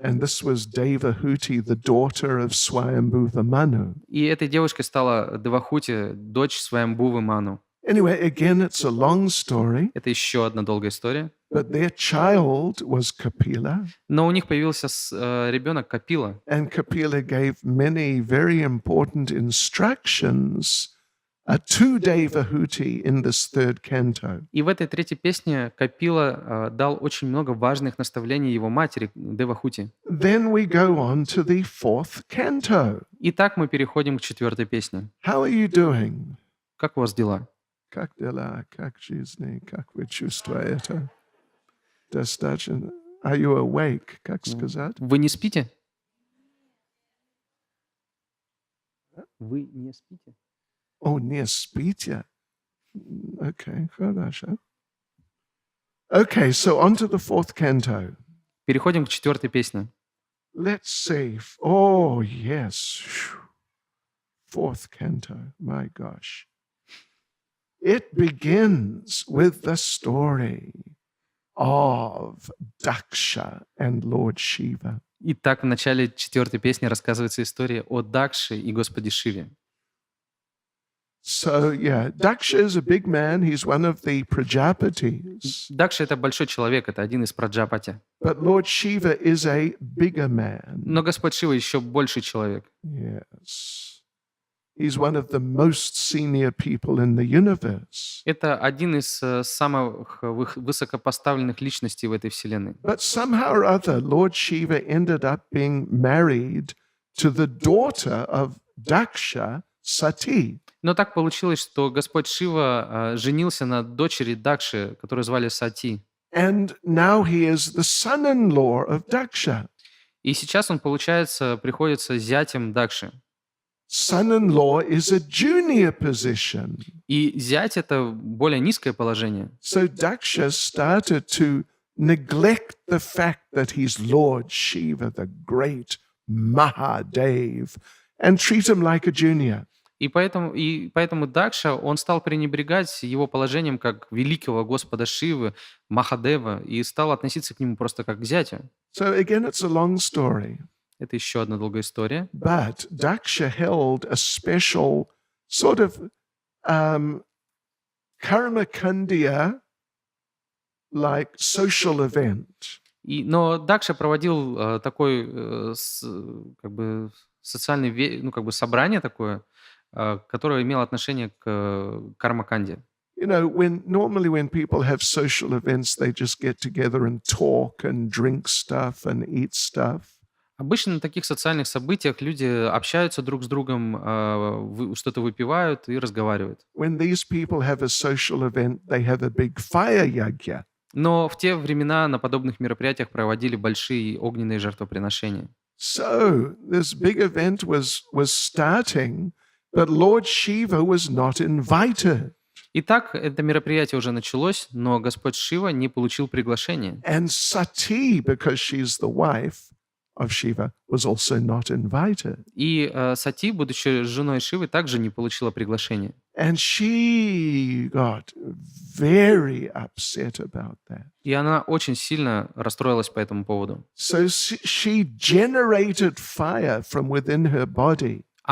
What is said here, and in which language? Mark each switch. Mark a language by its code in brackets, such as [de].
[en] And this was Devahuti, the daughter of Swayambhuva Manu. [ru] И этой девушкой стала Девахути, дочь Сваямбхувы Ману. [en] Anyway, again, it's a long story, [ru] Это еще одна долгая история. [en] but their child was Kapila, [ru] Но у них появился ребенок Капила. [en] and Kapila gave many very important instructions to Devahuti in this third canto. [ru] И в этой третьей песне Капила дал очень много важных наставлений его матери Девахути. [en] Then we go on to the fourth canto. [ru] Итак, мы переходим к четвертой песне. [en] How are you doing? [ru] Как у вас дела? Как дела? Как жизнь? Как вы чувствуете? Достаточно? [en] Are you awake? [ru] Как сказать? Вы не спите? Вы не спите? О, не спите. Okay, хорошо. [en] Okay, so on to the fourth canto. [ru] Переходим к четвертой песне. [en] Let's see. Oh, yes. Fourth canto. My gosh. It begins with the story of Daksha and Lord Shiva. [ru] Итак, в начале четвертой песни рассказывается история о Дакше и Господе Шиве. [en] So, yeah, Daksha is a big man. He's one of the Prajapatis. [ru] Дакша — это большой человек, это один из Праджапати. [en] But Lord Shiva is a bigger man. [ru] Но Господь Шива еще больший человек. [en] Yes. He's one of the most senior people in the universe. [ru] Это один из самых высокопоставленных личностей в этой вселенной. [en] But somehow or other, Lord Shiva ended up being married to the daughter of Daksha, Sati. [ru] Но так получилось, что Господь Шива женился на дочери Дакши, которую звали Сати. [en] And now he is the son-in-law of Daksha. [ru] И сейчас он, получается, приходится зятем Дакши. [en] Son-in-law is a junior position. [ru] И зять — это более низкое положение. [en] So Daksha started to neglect the fact that he's Lord Shiva, the great Mahadev, and treat him like a junior. [ru] И поэтому Дакша, он стал пренебрегать его положением как великого Господа Шивы, Махадева, и стал относиться к нему просто как к зятю. [en] So again, it's a long story. [ru] Это еще одна долгая история. [en] But Daksha held a special sort of karma kandya like social event. [ru] Но Дакша проводил такой как бы социальный, собрание такое, которое имело отношение к кармаканде. [en] You know, normally when people have social events, they just get together and talk and drink stuff and eat stuff. [ru] Обычно на таких социальных событиях люди общаются друг с другом, что-то выпивают и разговаривают. [en] When these people have a social event, they have a big fire yagya. [ru] Но в те времена на подобных мероприятиях проводили большие огненные жертвоприношения. [en] So this big event was starting, but Lord Shiva was not invited. [ru] Итак, это мероприятие уже началось, но Господь Шива не получил приглашения. [en] And Sati, because she's the wife of Shiva, was also not invited. [ru] И Сати, будучи женой Шивы, также не получила приглашения. [en] And she got very upset about that. [ru] И она очень сильно расстроилась по этому поводу. [en] So she generated fire from within her body.